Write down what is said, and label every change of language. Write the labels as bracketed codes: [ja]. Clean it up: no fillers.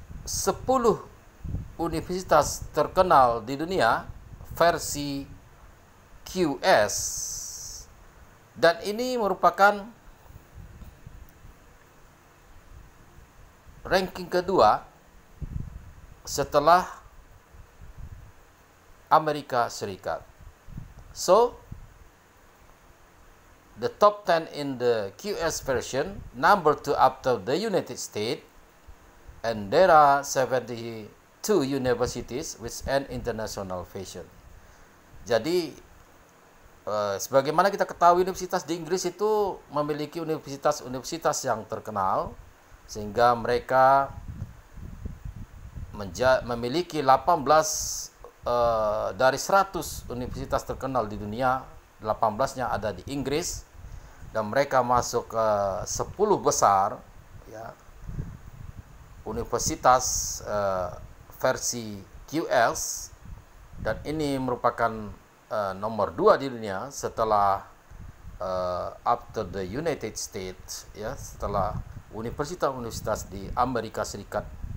[id] 10 universitas terkenal di dunia versi QS, dan ini merupakan ranking kedua setelah Amerika Serikat. [en] So, the top 10 in the QS version, number 2 after the United States, and there are 72 universities with an international vision. [id] Jadi, sebagaimana kita ketahui, universitas di Inggris itu memiliki universitas-universitas yang terkenal, sehingga mereka memiliki 18 dari 100 universitas terkenal di dunia, 18-nya ada di Inggris, dan mereka masuk ke 10 besar, ya, universitas versi QS, dan ini merupakan nomor 2 di dunia setelah [en] after the United States, [id] ya, setelah universitas-universitas di Amerika Serikat.